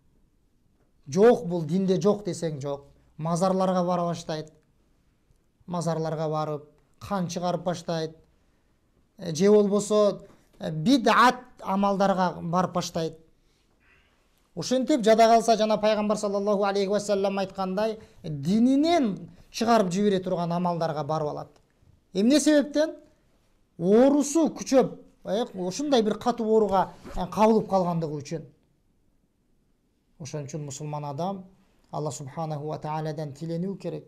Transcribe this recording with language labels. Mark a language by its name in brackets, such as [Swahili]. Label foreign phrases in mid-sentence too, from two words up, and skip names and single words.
[Kyrgyz] Жок, бул динде жок десең жок, мазарларга бара баштайт. Мазарларга барып, кан чыгарып баштайт. Же болбосо бидат амалдарга барып баштайт. Ошентип жада калса жана пайгамбар [Arabic] صلى الله عليه وسلم [Kyrgyz] айткандай, дининен чыгарып жибере турган амалдарга барып алат. Эмне себептен? Оорусу күчөп, ушундай бир катуу ооруга кабылып калгандыгы үчүн. Ошон үчүн мусулман адам [Arabic] الله سبحانه وتعالى [Kyrgyz] тиленүү керек.